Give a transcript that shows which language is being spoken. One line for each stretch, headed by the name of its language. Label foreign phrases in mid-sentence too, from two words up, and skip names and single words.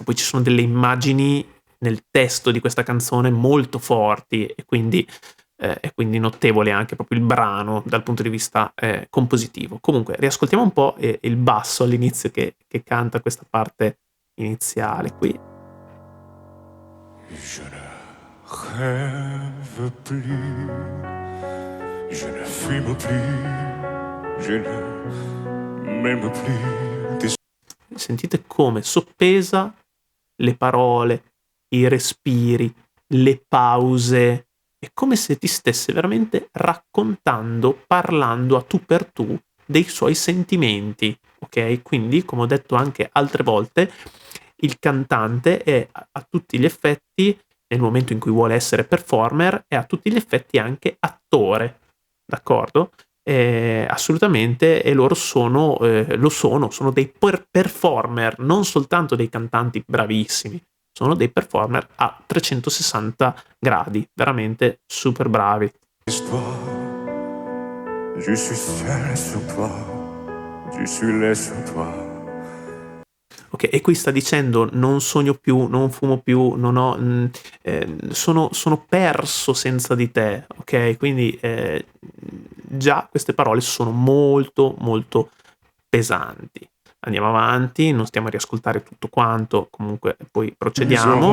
Italian: Poi ci sono delle immagini nel testo di questa canzone molto forti e quindi notevole anche proprio il brano dal punto di vista compositivo. Comunque, riascoltiamo un po' il basso all'inizio che canta questa parte iniziale qui.
French: Je ne rêve plus, je ne fume plus, je ne m'aime plus.
Italian: Sentite come soppesa le parole, i respiri, le pause. È come se ti stesse veramente raccontando, parlando a tu per tu dei suoi sentimenti, ok? Quindi, come ho detto anche altre volte, il cantante è a tutti gli effetti, nel momento in cui vuole essere performer, è a tutti gli effetti anche attore, d'accordo? Assolutamente, e loro sono dei performer, non soltanto dei cantanti bravissimi, sono dei performer a 360 gradi, veramente super bravi.
French: Je suis seul sur toi, je suis là sur toi.
Italian: Ok, e qui sta dicendo non sogno più, non fumo più, non ho, sono perso senza di te, ok? Quindi già queste parole sono molto molto pesanti. Andiamo avanti, non stiamo a riascoltare tutto quanto, comunque poi procediamo.